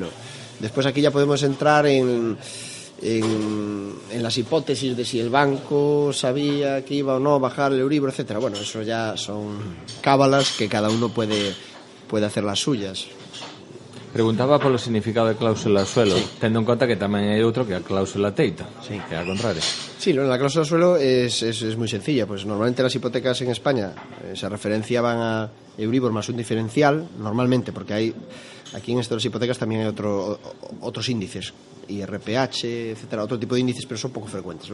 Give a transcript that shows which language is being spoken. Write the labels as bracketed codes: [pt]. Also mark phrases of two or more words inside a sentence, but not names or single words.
[es] Después aquí ya podemos entrar en las hipótesis de si el banco sabía que iba o no a bajar el Euribor, etcétera. Bueno, eso ya son cábalas que cada uno puede hacer las suyas. [gl] Preguntaba polo significado de [es] cláusula suelo, [gl] tendo en conta que tamén hai outro que é a cláusula teita, que é a contraria. [es] Sí, la cláusula suelo es muy sencilla. Pues normalmente las hipotecas en España se referenciaban a Euribor más un diferencial, normalmente, porque aquí en estas hipotecas también hay otros índices, IRPH, etcétera, otro tipo de índices, pero son poco frecuentes.